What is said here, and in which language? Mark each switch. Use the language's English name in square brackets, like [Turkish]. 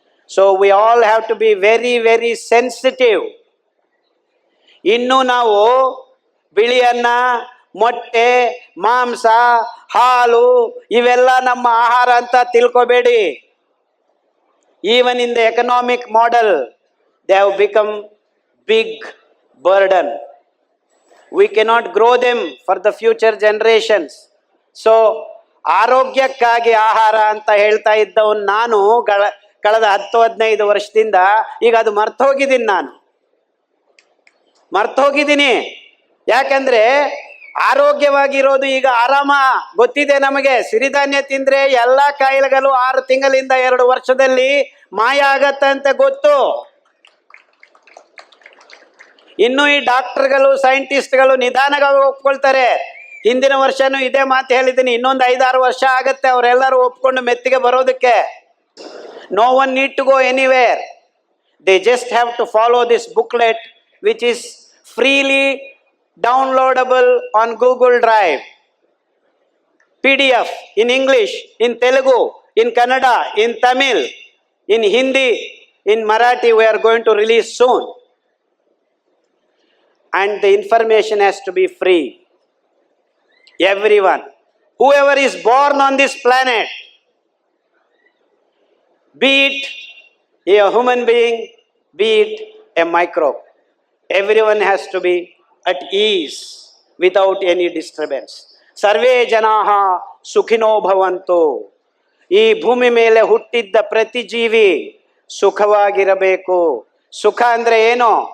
[English] So we all have to be very very sensitive. [Kannada] ಇನ್ನು ನಾವು ಬಿಳಿ ಅನ್ನ, ಮೊಟ್ಟೆ, ಮಾಂಸ, ಹಾಲು ಇವೆಲ್ಲ ನಮ್ಮ ಆಹಾರ ಅಂತ ತಿಳ್ಕೋಬೇಡಿ. [English] Even in the economic model they have become big burden. We cannot grow them for the future generations. [Kannada] So ಆರೋಗ್ಯಕ್ಕಾಗಿ ಆಹಾರ ಅಂತ ಹೇಳ್ತಾ ಇದ್ದವನು ನಾನು ಕಳೆದ 10-15 ವರ್ಷದಿಂದ ಈಗ ಅದು ಮರ್ತೋಗಿದ್ದೀನಿ. ಯಾಕಂದ್ರೆ ಆರೋಗ್ಯವಾಗಿರೋದು ಈಗ ಆರಾಮ ಗೊತ್ತಿದೆ ನಮಗೆ. ಸಿರಿಧಾನ್ಯ ತಿಂದ್ರೆ ಎಲ್ಲ ಕಾಯಿಲೆಗಳು 6 ತಿಂಗಳಿಂದ 2 ವರ್ಷದಲ್ಲಿ ಮಾಯ ಆಗತ್ತಂತ ಗೊತ್ತು. ಇನ್ನು ಈ ಡಾಕ್ಟರ್ಗಳು, ಸೈಂಟಿಸ್ಟ್ಗಳು ನಿಧಾನವಾಗಿ ಒಪ್ಕೊಳ್ತಾರೆ. ಹಿಂದಿನ ವರ್ಷನೂ ಇದೇ ಮಾತು ಹೇಳಿದ್ದೀನಿ, ಇನ್ನೊಂದು 5-6 ವರ್ಷ ಆಗತ್ತೆ ಅವರೆಲ್ಲರೂ ಒಪ್ಕೊಂಡು ಮೆತ್ತಿಗೆ ಬರೋದಕ್ಕೆ. [English] No one need to go anywhere. They just have to follow this booklet which is freely downloadable on Google Drive. PDF in English, in Telugu, in Kannada, in Tamil, in Hindi, in Marathi we are going to release soon. And the information has to be free. Everyone, whoever is born on this planet, be it a human being, be it a microbe, everyone has to be at ease without any disturbance. [Sanskrit] Sarve janaha sukhino bhavantu. [Kannada] ಈ ಭೂಮಿ ಮೇಲೆ ಹುಟ್ಟಿದ್ದ ಪ್ರತಿ ಜೀವಿ ಸುಖವಾಗಿರಬೇಕು. ಸುಖ ಅಂದ್ರೆ ಏನು?